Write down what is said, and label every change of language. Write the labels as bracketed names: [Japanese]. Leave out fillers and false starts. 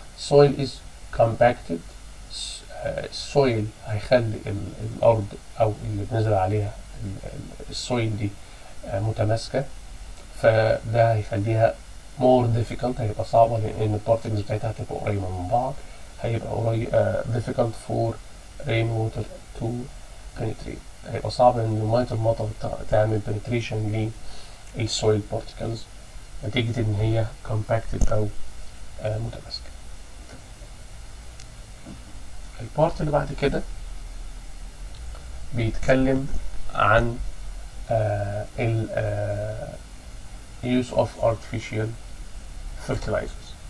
[English] soil is compacted. [Arabic] السويل هيخلي الأرض أو اللي بنزل عليها السويل دي متماسكة، فده هيخليها [English] more difficult. [Arabic] هيبقى صعبة لأن البارتكلز بتاعتها هتبقى قريبة من بعض. هيبقى [English] difficult for rain water to penetrate. [Arabic] هيبقى صعب ان ميه المطر تعمل penetration للسويل بارتكلز نتيجة ان هي compacted او متماسكة. البارت اللي بعد كده بيتكلم عن ال [English] use of artificial fertilizers.